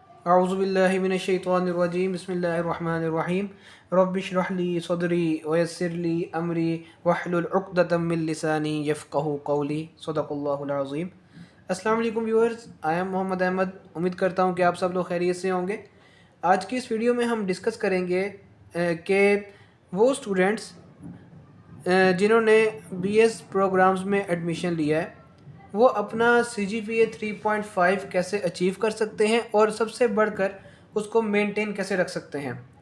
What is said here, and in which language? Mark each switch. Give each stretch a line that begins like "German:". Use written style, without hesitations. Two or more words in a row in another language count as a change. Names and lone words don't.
Arabic: أعوذ بالله من الشيطان الرجيم بسم الله الرحمن الرحيم رب اشرح لي صدري ويسر لي أمري واحلل عقدة من لساني يفقهوا قولي صدق الله العظيم. السلام عليكم
English: viewers, I am Mohammad Ahmad.
Urdu: امید کرتا ہوں کہ آپ سب لوگ خیریت سے ہوں گے۔ آج کی اس ویڈیو میں ہم ڈسکس کریں گے کہ وہ اسٹوڈنٹس جنہوں نے
English: BS programs
Urdu: میں ایڈمیشن لیا ہے وہ اپنا CGPA 3.5 کیسے اچیو کر سکتے ہیں اور سب سے بڑھ کر اس کو مینٹین کیسے رکھ سکتے ہیں.